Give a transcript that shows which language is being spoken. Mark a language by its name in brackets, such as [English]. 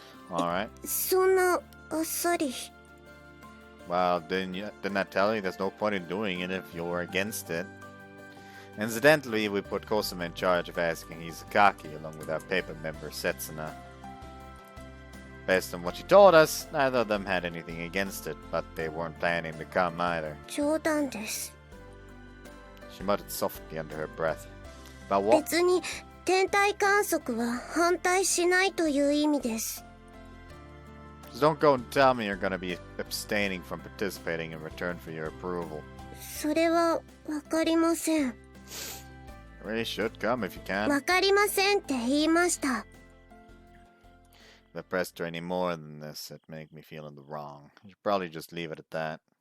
[English] Alright. [Japanese] そんなあっさり。 [English] Well, didn't I tell you there's no point in doing it if you're against it? Incidentally, we put Kosuma in charge of asking Izukaki along with our paper member Setsuna. Based on what she told us, neither of them had anything against it, but they weren't planning to come either. [Japanese] 冗談です。 [English] She muttered softly under her breath. About what? [Japanese] 別に天体観測は反対しないという意味です。 [English] Just don't go and tell me you're gonna be abstaining from participating in return for your approval. [Japanese] それはわかりません。 [English] You really should come if you can. [Japanese] わかりませんって言いました。 [English] If I pressed her any more than this, it'd make me feel in the wrong. You should probably just leave it at that.